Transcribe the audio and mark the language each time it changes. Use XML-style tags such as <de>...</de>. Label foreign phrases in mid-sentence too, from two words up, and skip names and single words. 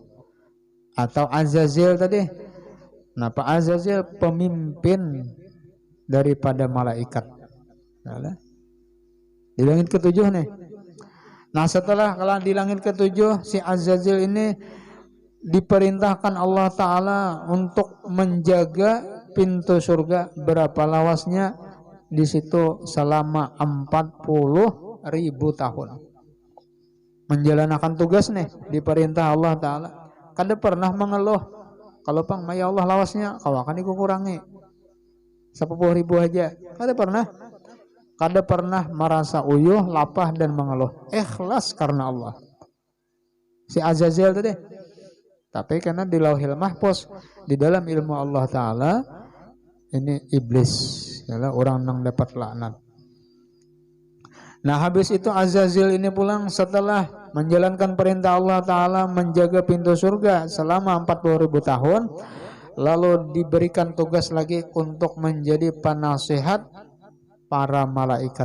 <id>Atau Azazil tadi. Nah, Pak Azazil pemimpin daripada malaikat. Nah, di langit ke-7 nih. Nah, setelah kalau di langit ke-7 si Azazil ini diperintahkan Allah Ta'ala untuk menjaga pintu surga. Berapa lawasnya? Di situ selama 40.000 tahun menjalankan tugas nih, diperintah Allah Ta'ala.</id> <bjn>Kada pernah mengeluh. Kalau pang</bjn> <ar>يا الله</ar> <bjn>lawasnya kawakan dikurangi 10.000 aja. Kada pernah merasa uyuh, lapah dan mengeluh.</bjn> <id>Ikhlas karena Allah. si Azazil tadi. Tapi karena di Lauhil Mahfuz di dalam ilmu Allah Ta'ala ini iblis, adalah orang yang dapat laknat. Nah habis itu Azazil ini pulang setelah menjalankan perintah Allah Ta'ala menjaga pintu surga selama 40.000 tahun. Lalu diberikan tugas lagi untuk menjadi penasihat para malaikat.</id>